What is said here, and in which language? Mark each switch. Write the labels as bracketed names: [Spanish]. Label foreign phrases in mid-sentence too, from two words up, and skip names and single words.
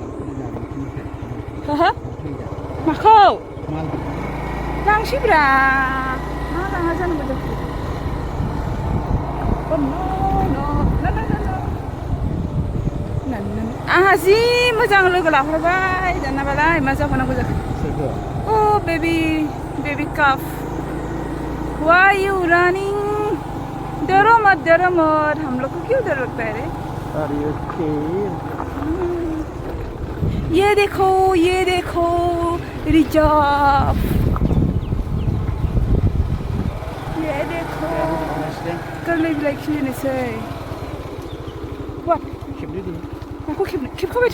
[Bodo] हा माखौ लांसैब्रा मा लाङा जानांगौ जाखो आंहा जि मोजां लोगो लाहरबाय दानाबालाय मा जाबावनांगौ जाखो [English] oh baby calf why you running [Hindi] डरो मत हम लोग को क्यों डर लगता है रे ये देखो रिजर्व ये देखो [Bodo] गोरलै बिलाइ खिलिनोसै माखौ खेबखाबायथ'